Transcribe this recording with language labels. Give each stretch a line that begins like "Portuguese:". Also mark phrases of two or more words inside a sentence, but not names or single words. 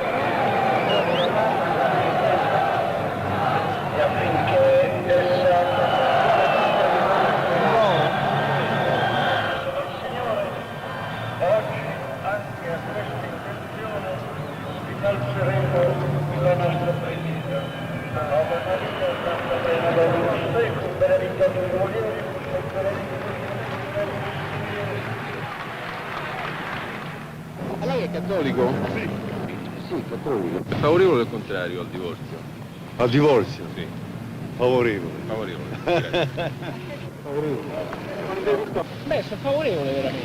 Italian: e affinché essa Signore, oggi anche a questa intenzione innalzeremo la nostra preghiera.
Latin: Ave Maria, Santa Plena Dominus Tecum, benedicta tui mulieribus et benedictus
Italian: Lei è cattolico? Sì. Sì, cattolico. È favorevole o contrario al divorzio? Al divorzio? Sì. Favorevole. Favorevole. Beh, sono favorevole veramente.